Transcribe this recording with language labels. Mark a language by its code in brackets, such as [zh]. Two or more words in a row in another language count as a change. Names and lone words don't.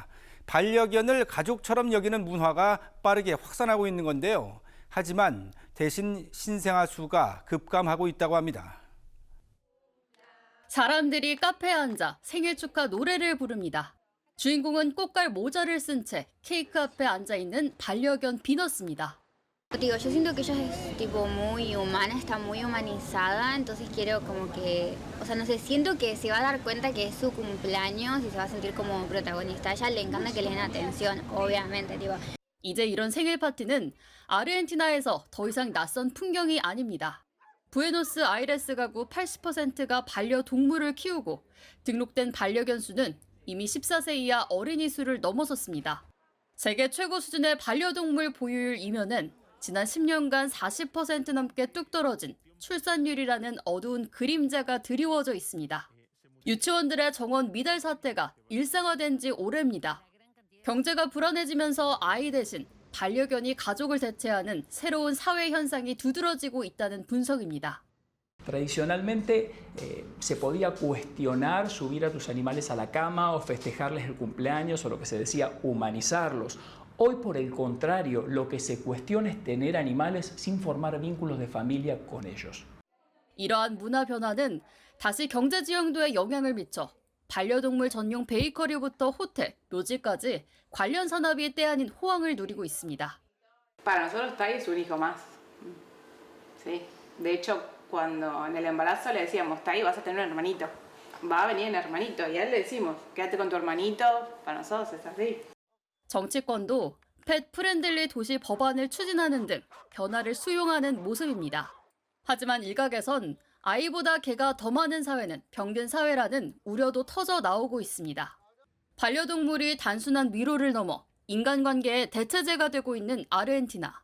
[ko] 반려견을 가족처럼 여기는 문화가 빠르게 확산하고 있는 건데요. 하지만 대신 신생아 수가 급감하고 있다고 합니다. 사람들이 카페에 앉아 생일 축하 노래를 부릅니다. 주인공은 꽃갈 모자를 쓴 채 케이크 앞에 앉아있는 반려견 비너스입니다. [es] Digo, yo siento que ella es tipo muy humana, está muy humanizada, entonces quiero como que, o sea, no sé, siento que se va a dar cuenta que es su cumpleaños y se va a sentir como protagonista. A ella le encanta que le den atención, obviamente, digo. [ko] 이제 이런 생일 파티는 아르헨티나에서 더 이상 낯선 풍경이 아닙니다. 부에노스 아이레스 가구 80%가 반려동물을 키우고 등록된 반려견 수는 이미 14세 이하 어린이 수를 넘어섰습니다. 세계 최고 수준의 반려동물 보유율 이면은 지난 10년간 40% 넘게 뚝 떨어진 출산율이라는 어두운 그림자가 드리워져 있습니다. 유치원들의 정원 미달 사태가 일상화된 지 오래입니다. 경제가 불안해지면서 아이 대신 반려견이 가족을 대체하는 새로운 사회 현상이 두드러지고 있다는 분석입니다. [es] Tradicionalmente se podía cuestionar subir a tus animales a la cama o festejarles el cumpleaños o lo que se decía humanizarlos. Hoy, por el contrario, lo que se cuestiona es tener animales sin formar vínculos de familia con ellos. [ko] 이러한 문화 변화는 다시 경제 지형도에 영향을 미쳐 반려동물 전용 베이커리부터 호텔, 묘지까지 관련 산업이 떼아닌 호황을 누리고 있습니다. [es] Para nosotros Tai es un hijo más. Sí. De hecho, cuando en el embarazo le decíamos, Tai, vas a tener un hermanito. Va a venir un hermanito. Y a él le decimos, quédate con tu hermanito. Para nosotros es así. [ko] 정치권도 [en] pet friendly [ko] 도시 법안을 추진하는 등 변화를 수용하는 모습입니다. 하지만 일각에선 아이보다 개가 더 많은 사회는 병든 사회라는 우려도 터져 나오고 있습니다. 반려동물이 단순한 위로를 넘어 인간관계의 대체제가 되고 있는 아르헨티나.